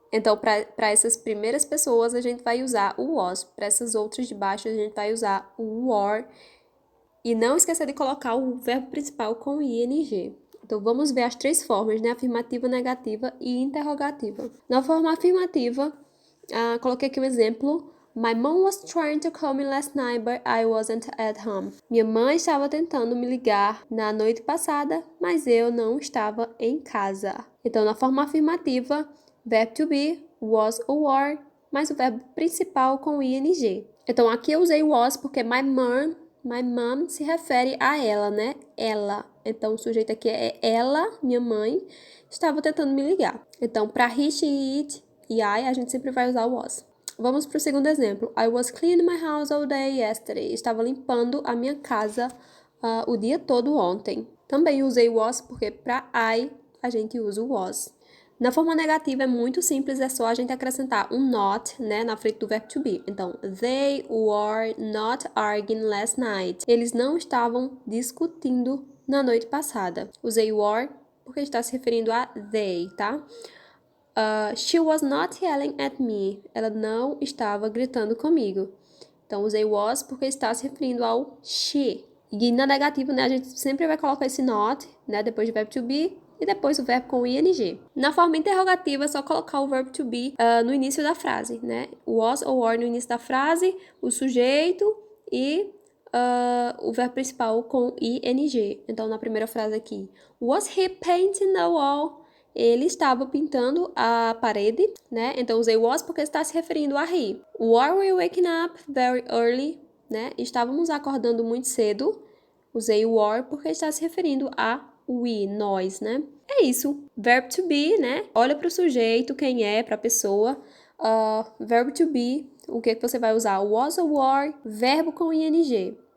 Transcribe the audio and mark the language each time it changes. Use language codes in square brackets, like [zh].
[pt] Então, para essas primeiras pessoas, a gente vai usar o was. Para essas outras de baixo, a gente vai usar o are. E não esqueça de colocar o verbo principal com ing. Então, vamos ver as 3 formas, né? Afirmativa, negativa e interrogativa. Na forma afirmativa, coloquei aqui um exemplo. [en] My mom was trying to call me last night, but I wasn't at home. [pt] Minha mãe estava tentando me ligar na noite passada, mas eu não estava em casa. Então, na forma afirmativa, verbo to be, was ou were, mais o verbo principal com ing. Então, aqui eu usei was porque my mom se refere a ela, né? Ela. Então, o sujeito aqui é ela, minha mãe, estava tentando me ligar. Então, para he, she, it e I, a gente sempre vai usar o was. Vamos para o segundo exemplo. [en] I was cleaning my house all day yesterday. [pt] Estava limpando a minha casa o dia todo ontem. Também usei was porque para I a gente usa o was. Na forma negativa é muito simples, é só a gente acrescentar um not, né, na frente do verbo to be. Então, [en] they were not arguing last night. [pt] Eles não estavam discutindo na noite passada. Usei were porque está se referindo a they, tá? [en] She was not yelling at me. [pt] Ela não estava gritando comigo. Então, usei was porque está se referindo ao she. E na negativa, né, a gente sempre vai colocar esse not, né, depois do verbo to be e depois o verbo com ing. Na forma interrogativa, é só colocar o verbo to be no início da frase, né? Was ou were no início da frase, o sujeito e o verbo principal com ing. Então, na primeira frase aqui, [en] was he painting the wall? [pt] Ele estava pintando a parede, né? Então, usei was porque está se referindo a he. [en] Were we waking up very early? [pt] Né? Estávamos acordando muito cedo. Usei were porque está se referindo a we, nós, né? É isso. Verbo to be, né? Olha para o sujeito, quem é, para a pessoa. Verbo to be, o que você vai usar? Was ou were, verbo com ing.